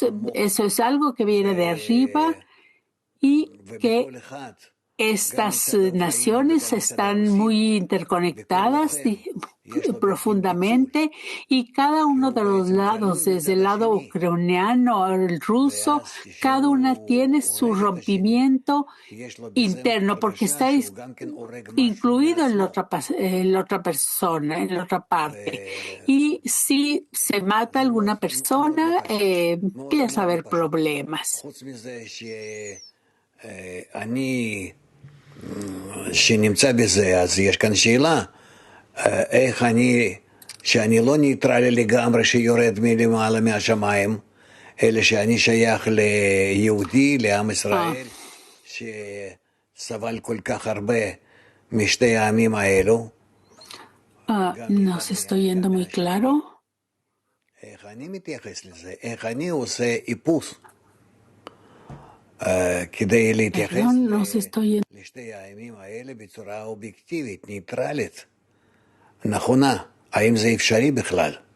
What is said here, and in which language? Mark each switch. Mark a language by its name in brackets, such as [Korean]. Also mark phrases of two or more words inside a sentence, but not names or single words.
[Spanish] Eso es algo que viene de arriba y que estas naciones están muy interconectadas profundamente y cada uno de los lados, desde el lado ucraniano al ruso, cada una tiene su rompimiento interno porque está incluido en la otra persona, en la otra parte. Y si se mata alguna persona, empieza a haber problemas. [Hebrew] שנמצא בזה, אז יש כאן שאלה, איך שאני לא ניטרלי לגמרי שיורד מלמעלה מהשמיים, אלא שאני שייך ליהודי, לעם ישראל, שסבל כל כך הרבה משתי העמים האלו. [Spanish] No se estoy yendo muy claro. [Hebrew] איך אני מתייחס לזה, איך אני עושה איפוס. כדי להתייחס לשתי הימים האלה בצורה אובייקטיבית, ניטרלית, נכונה. האם זה אפשרי בכלל?